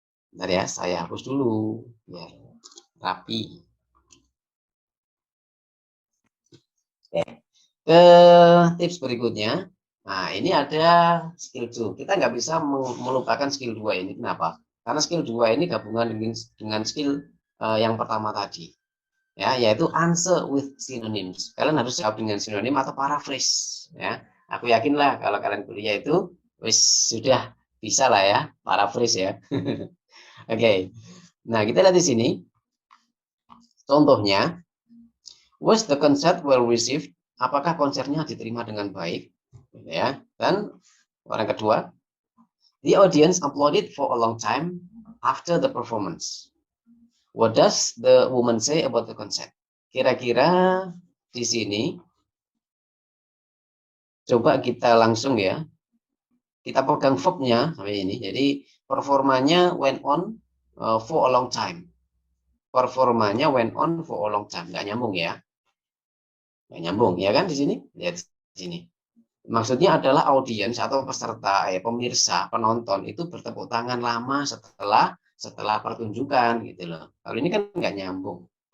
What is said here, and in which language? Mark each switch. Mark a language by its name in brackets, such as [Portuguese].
[Indonesian] Bentar ya, saya hapus dulu biar rapi. Oke. Ke tips berikutnya. Nah, ini ada skill 2. Kita nggak bisa melupakan skill 2 ini. Kenapa? Karena skill 2 ini gabungan dengan skill yang pertama tadi. Ya, yaitu [English] answer with synonyms. [Indonesian] Kalian harus jawab dengan sinonim atau paraphrase. Ya, aku yakin lah kalau kalian kuliah itu sudah bisa lah ya paraphrase ya. Oke. Nah, kita lihat di sini. Contohnya, [English] was the concert well received? [Indonesian] Apakah konsernya diterima dengan baik? Ya. Dan orang kedua, [English] The audience applauded for a long time after the performance. What does the woman say about the concert? [Indonesian] Kira-kira di sini, coba kita langsung ya, kita pegang verbnya sampai ini. Jadi performanya [English] went on for a long time. [Indonesian] Performanya [English] went on for a long time. [Indonesian] Nggak nyambung ya. Nggak nyambung ya kan di sini? Lihat di sini. Maksudnya adalah audiens atau peserta, pemirsa, penonton itu bertepuk tangan lama setelah pertunjukan gitu loh. Kalau ini kan nggak nyambung.